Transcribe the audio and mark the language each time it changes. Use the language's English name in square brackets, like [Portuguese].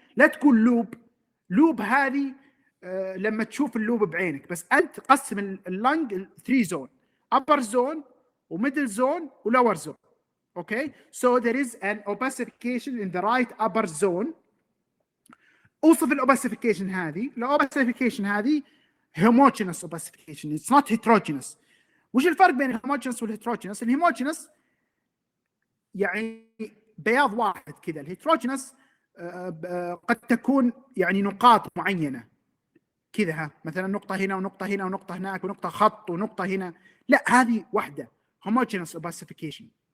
[Arabic] لا تقول لوب هذه لما تشوف اللوب بعينك، بس انت قسم اللنج 3 زون، [English] upper zone [Arabic] وميدل زون ولور زون. [English] Okay so there is an opacification in the right upper zone. [Arabic] اوصف الاوباسيفيكيشن هذه. [English] الاوباسيفيكيشن هذه homogeneous opacification, it's not heterogeneous. [Arabic] وش الفرق بين الهوموجينس والهيتروجينس؟ الهوموجينس يعني بياض واحد كذا، الهيتروجينس قد تكون يعني نقاط معينه كذا، ها مثلا نقطه هنا ونقطه هنا ونقطه هناك ونقطه خط ونقطه هنا، لا هذه واحده [English] homogeneous opacification.